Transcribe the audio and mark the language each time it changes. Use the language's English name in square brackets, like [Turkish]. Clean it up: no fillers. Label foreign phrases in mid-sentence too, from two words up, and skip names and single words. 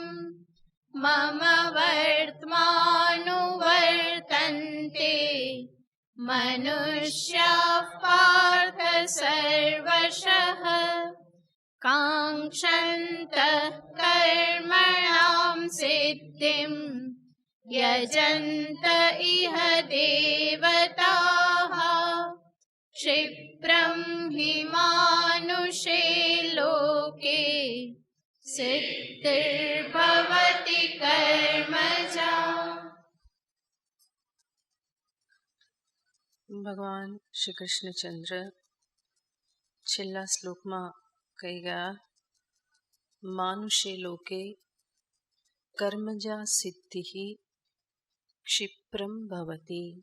[Sanskrit] मम वर्त्मानुवर्तन्ते मनुष्याः पार्थ सर्वशः काङ्क्षन्तः कर्मणां सिद्धिं यजन्त इह देवताः। क्षिप्रं हि मानुषे लोके सिद्धिर्भवति कर्मजा। [Gujarati] ભગવાન શ્રી કૃષ્ણચંદ્ર છેલ્લા શ્લોકમાં કહી ગયા, [Sanskrit] માનુષે લોકે કર્મજા સિદ્ધિ ક્ષિપ્રમ ભવતી.